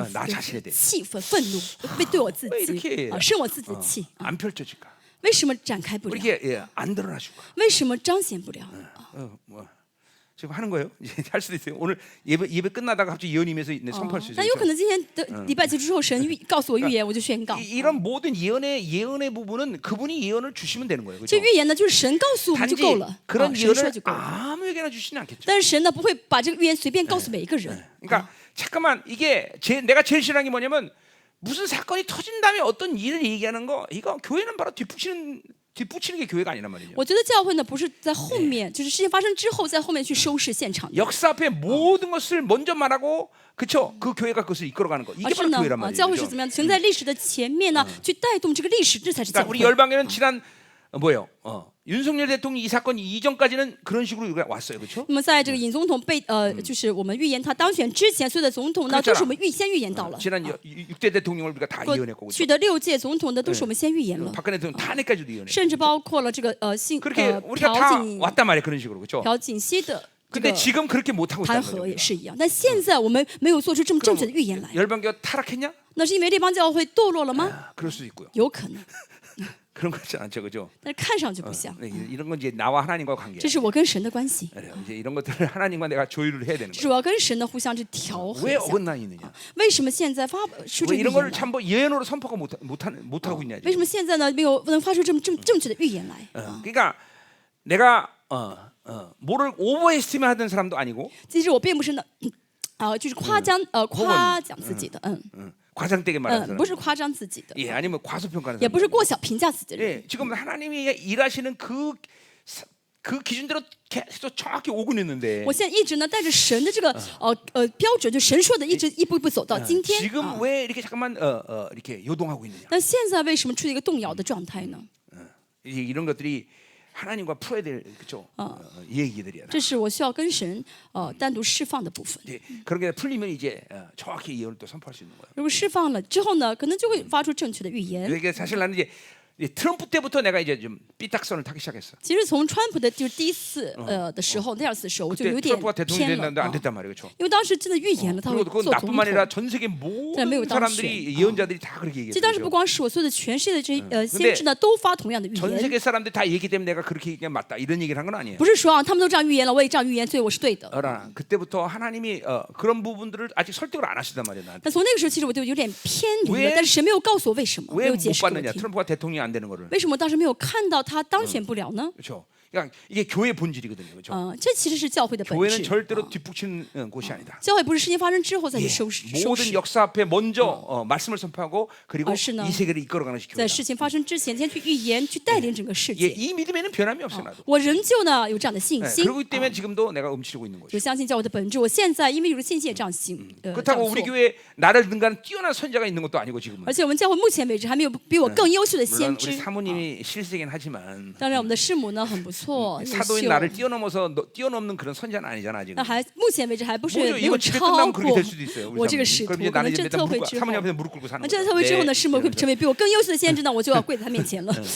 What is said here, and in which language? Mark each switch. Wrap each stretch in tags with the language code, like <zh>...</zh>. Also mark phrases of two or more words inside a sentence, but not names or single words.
<ko>나 자신에 대해</ko> <zh>气愤、愤怒，被对我自</zh> <ko>왜</ko> <zh>己</zh> <ko>이렇게</ko> <zh>生我自己的气。</zh> <ko>안 펼쳐질까?</ko> <zh>为什么展开不</zh> <ko>왜</ko> <zh>了？</zh> <ko>이렇게 안 드러나줄까?</ko> <zh>为什么彰显不了？</zh> <ko>뭐 지금 하는 거예요? 이제 할 수도 있어요. 오늘 예배 끝나다가 갑자기 예언이면서 선포할 수</ko> <zh>但</zh> <ko>있어요.</ko> <zh>有可能今天的礼拜结束之后，神告诉我预言，我就宣告。</zh> <ko>이런 모든 예언의 부분은 그분이 예언을 주시면 되는 거예요.</ko> <zh>这</zh> <ko>그렇죠?</ko> <zh>预言呢，就是神告诉我们就</zh> <ko>단지</ko> <zh>够了，</zh> <ko>그런</ko> <zh>神说</zh> <ko>예언을</ko> <zh>就够了。</zh> <ko>아무에게나 주시는 않겠죠.</ko> <zh>但是神呢，不会把这个预言随便告诉每一个人。</zh> <ko>그러니까 잠깐만 이게 내가 제일 싫어하는 게 뭐냐면 무슨 사건이 터진 다음에 어떤 일을 얘기하는 거 이거 교회는 바로 뒷붙이는 게 교회가 아니란 말이죠.</ko> <zh>我觉得教会呢，不是在后面，就是事情发生之后，在后面去收拾现场的，</zh> <ko>역사 앞에 모든 것을 먼저 말하고 그쵸? 그 교회가 그것을 이끌어가는 거</ko> <zh>而</zh> <ko>이게</ko> <zh>是</zh> <ko>바로</ko> <zh>呢，</zh> <ko>교회란</ko> <zh>教会</zh> <ko>말이죠.</ko> <zh>是怎么样？存在历史的前面呢，去带动这个历史，这才是教</zh> <ko>그러니까</ko> <zh>会</zh> <ko>우리 。 열방에는 지난 뭐예요? 윤석열 대통령 이 사건 이전까지는 그런 식으로 우리가 왔어요, 그렇죠?</ko> <zh>那么在这个尹总统被就是我们预言他当选之前，所有的总统呢，</zh> <ko>그렇잖아</ko> <zh>都是我们先预言到了。</zh> <ko>지난 6대 대통령을 우리가 다</ko> <zh>过</zh> <ko>예언했고</ko> <zh>去的6届总统的都是我们先预言了，</zh> <ko>박근혜 대통령 탄핵까지도 예언했고</ko> <zh>甚至包括了这个</zh> <ko>그렇게 우리가</ko> <zh>朴</zh> <ko>다</ko> <zh>槿</zh> <ko>왔단 말이에요, 그런 식으로 그렇죠?</ko> <zh>朴槿熙的</zh> <ko>근데</ko> <zh>这个</zh> <ko>지금 그렇게 못 하고</ko> <zh>弹</zh> <ko>있다는</ko> <zh>劾</zh> <ko>거죠.</ko> <zh>也是一样。但现在我们没有做出这么正确的预言来，</zh> <ko>열방교 타락했냐?</ko> <zh>那是因为这帮教会堕落了吗？</zh> <ko>그럴 수도 있고요.</ko> <zh>有可能，</zh> <ko>그런 거 같지 않죠, 그죠?</ko> <zh>但是看上去不像。</zh> <ko>네, 이런 건 이제 나와 하나님과 관계.</ko> <zh>这是我跟神的关系，</zh> <ko>그래요. 이제 이런 것들을 하나님과 내가 조율을 해야 되는</ko> <zh>这是</zh> <ko>거예요.</ko> <zh>我要跟神的互相去调和</zh> <ko>왜</ko> <zh>一下。</zh> <ko>어긋나 있느냐?</ko> <zh>为什么现在发出这</zh> <ko>왜</ko> <zh>个预</zh> <ko>이런</ko> <zh>言</zh> <ko>걸</ko> <zh>来？</zh> <ko>참 뭐 예언으로 선포가 못 하고 있냐?</ko> <zh>为什么现在呢没有能发出这么正确的预言来？</zh> <ko>그러니까 내가 뭐를 오버에스티메 하던 사람도 아니고</ko> <zh>其实我并不是呢，就是夸奖自己的，</zh> <ko>과장되게 말하는 사람.</ko> <zh>不是夸张自己的，</zh> <ko>예, 아니면 과소평가하는</ko> <zh>也</zh> <ko>사람.</ko> <zh>不是过小评价自己的人。</zh> <ko>예, 지금 하나님이 일하시는 그 기준대로 계속 정확히 오고 있는데</ko> <zh>我现在一直呢带着神的这个标准，就神说的，一直一步一步走到今天。</zh> <ko>지금 왜 이렇게 잠깐만 이렇게 요동하고 있느냐?</ko> <zh>那现在为什么处于一个动摇的状态呢？</zh> <ko>이런 것들이 하나님과 풀어야 될 그죠? 얘기들이야.</ko> <zh>这是我需要跟神单独释放的部分。</zh> <ko>예, 그런 게 풀리면 이제 정확히 예언을 또 선포할 수 있는 거예요.</ko> <zh>如果释放了之后呢，可能就会发出正确的预言。</zh> <ko>이게 사실 나는 이제 트럼프 때부터 내가 이제 좀 삐딱선을 타기 시작했어.</ko> <zh>其实从川普的就是第一次的时候，第二次的时候，我就</zh> <ko>그때</ko> <zh>有点</zh> <ko>트럼프가 대통령이</ko> <zh>偏了</zh> <ko>됐는데 안</ko> <zh>啊，</zh> <ko>됐단 말이에요, 그렇죠?</ko> <zh>因为当时真的预言了他会</zh> <ko>그리고 그건</ko> <zh>做总</zh> <ko>나뿐만 아니라</ko> <zh>统。</zh> <ko>전 세계</ko> <zh>没</zh> <ko>모든</ko> <zh>有当选</zh> <ko>사람들이 예언자들이 다 그렇게</ko> <zh>其实当时</zh> <ko>얘기했죠.</ko> <zh>不光是我，所有的全世界的这些先知呢，都发同样的预</zh> <ko>전</ko> <zh>言，</zh> <ko>세계 사람들이 다 얘기 때문에 내가 그렇게 얘기하면 맞다 이런 얘기를 한 건 아니에요.</ko> <zh>不是说啊，他们都这样预言了，我也这样预言，所以我是对的。</zh> <ko>그러나 그때부터 하나님이 그런 부분들을 아직 설득을 안 하시단 말이에요. 나한테.</ko> <zh>但从那个时候，其实我就有点偏离</zh> <ko>왜</ko> <zh>了，但是神没有告诉我为什么，没</zh> <ko>왜</ko> <zh>有</zh> <ko>못</ko> <zh>解释给我</zh> <ko>받느냐?</ko> <zh>听。</zh> <ko>트럼프가 대통령이 안 되는 거를.</ko> <zh>为什么我当时没有看到他当选不了呢？</zh> <ko>그렇죠. 그러니까 이게 교회 본질이거든요. 그렇죠?</ko> <zh>这其实是教会的本</zh> <ko>교회는</ko> <zh>质。</zh> <ko>절대로 뒷북치는 곳이 아니다.</ko> <zh>教会不是事情发生之后再去</zh> <ko>예,</ko> <zh>收拾，</zh> <ko>모든 역사 앞에 먼저 말씀을 선포하고 그리고 시는 이 세계를 이끌어가는</ko> <zh>在</zh> <ko>교회다.</ko> <zh>事情发生之前，先去预言，去带领整个世</zh> <ko>예,</ko> <zh>界。</zh> <ko>이 믿음에는 변함이 없어요. 나도.</ko> <zh>我仍旧呢有这样的信</zh> <ko>예,</ko> <zh>心，</zh> <ko>그러기 때문에 지금도 내가 움츠리고 있는</ko> <zh>就</zh> <ko>거죠.</ko> <zh>相信教会的本质。我现在因为有了信心也这样这样</zh> <ko>그렇다고 우리</ko> <zh>做。</zh> <ko>교회에 나를 능가하는 뛰어난 선자가 있는 것도 아니고 지금은.</ko> <zh>而且我们教会目前为止还没有比我更优秀的</zh> <ko>물론</ko> <zh>先</zh> <ko>우리</ko> <zh>知。</zh> <ko>사모님이 실세긴 하지만</ko> <zh>当然，我们的师母呢很不错，优</zh> <ko>사도인</ko> <zh>秀。</zh> <ko>나를 뛰어넘어서 뛰어넘는 그런 선자는 아니잖아 지금.</ko> <zh>那还目前为止还不是</zh> <ko>뭐죠?</ko> <zh>没</zh> <ko>이거</ko> <zh>有</zh> <ko>집에</ko> <zh>超</zh> <ko>끝나면 그렇게</ko> <zh>过</zh> <ko>될 수도 있어요.</ko> <zh>我</zh> <ko>우리</ko> <zh>这个</zh> <ko>사모님.</ko> <zh>使徒。</zh> <ko>그럼 이제</ko> <zh>可能</zh> <ko>나는</ko> <zh>这</zh> <ko>이제</ko> <zh>特会之后，</zh> <ko>사모님 앞에서 무릎 꿇고 사는</ko> <zh>那这</zh> <ko>거죠.</ko> <zh>特会之后呢，</zh> <ko>네.</ko> <zh>师母会成为比我更优秀的先知呢，我就要跪在他面前了。</zh>